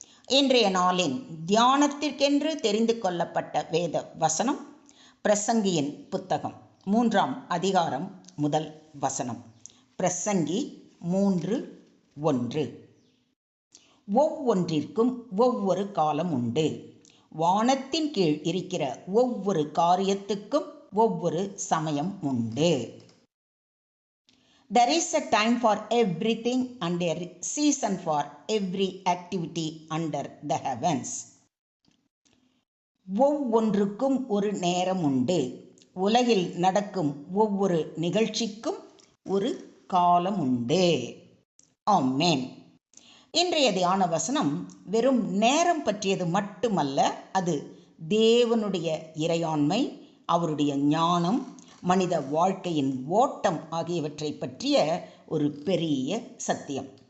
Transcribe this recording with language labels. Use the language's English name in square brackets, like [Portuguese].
[Tamil] இன்றைய நாளின் தியானத்திற்கென்று தெரிந்து கொள்ளப்பட்ட வேத வசனம் பிரசங்கியின் புத்தகம் 3ஆம் அதிகாரம் முதல் வசனம். பிரசங்கி 3:1. ஒவ்வொன்றிற்கும் ஒவ்வொரு காலம் உண்டு. வானத்தின் கீழ் இருக்கிற ஒவ்வொரு காரியத்துக்கும் ஒவ்வொரு சமயம் உண்டு. [English] There is a time for everything and a season for every activity under the heavens. [Tamil] ஒவ்வொன்றுக்கும் ஒரு நேரம் உண்டு. உலகில் நடக்கும் ஒவ்வொரு நிகழ்ச்சிக்கும் ஒரு காலம் உண்டு. ஆமென். இன்றைய தியான வசனம் வெறும் நேரம் பற்றியது மட்டுமல்ல, அது தேவனுடைய இறையாண்மை, அவருடைய ஞானம், மனித வாழ்க்கையின் ஓட்டம் ஆகியவற்றை பற்றிய ஒரு பெரிய சத்தியம்.